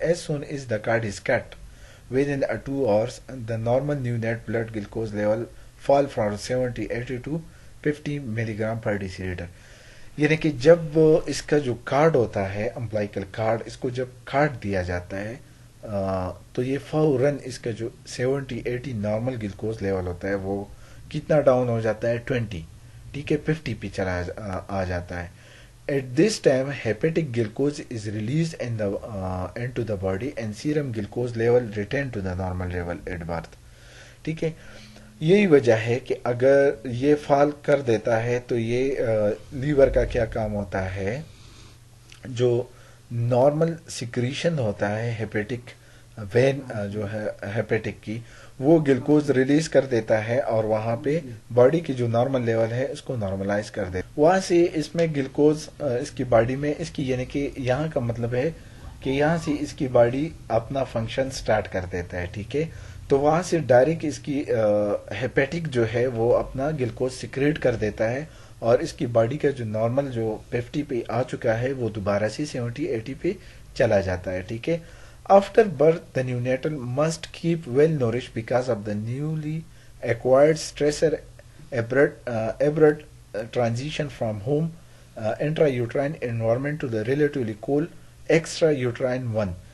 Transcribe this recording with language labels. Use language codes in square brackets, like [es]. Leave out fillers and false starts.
[en] As soon as the cord is cut within 2 hours the normal new net blood glucose level fall from 70-80 to 50 milligram per decilitre. [ur] یعنی کہ جب اس کا جو card ہوتا ہے امبلائکل card, اس کو جب کاٹ دیا جاتا ہے تو یہ فوراً اس کا جو 70-80 نارمل گلوکوز لیول ہوتا ہے وہ کتنا ڈاؤن ہو جاتا ہے؟ 20. ٹھیک ہے, 50 پہ چلا آ جاتا ہے. [en] At this time, hepatic glucose is released into the body and serum glucose level return to the normal level at birth. [ur] ٹھیک ہے, یہی وجہ ہے کہ اگر یہ فال کر دیتا ہے تو یہ لیور کا کیا کام ہوتا ہے, جو نارمل سیکریشن ہوتا ہے ہیپیٹک وین جو ہے ہیپیٹک کی, وہ گلوکوز ریلیز کر دیتا ہے اور وہاں پہ باڈی کی جو نارمل لیول ہے اس کو نارملائز کر دیتا ہے. وہاں سے اس میں گلوکوز اس کی باڈی میں اس کی, یعنی کہ یہاں کا مطلب ہے کہ یہاں سے اس کی باڈی اپنا فنکشن سٹارٹ کر دیتا ہے. ٹھیک ہے, تو وہاں سے ڈائریکٹ اس کی ہیپیٹک جو ہے وہ اپنا گلوکوز سیکریٹ کر دیتا ہے اور اس کی باڈی کا جو نارمل جو 50 پہ آ چکا ہے وہ دوبارہ سے 70-80 پہ چلا جاتا ہے. ٹھیک ہے, [en] after birth the neonatal must keep well nourished because of the newly acquired stressor abrupt transition from home intrauterine environment to the relatively cool extrauterine one.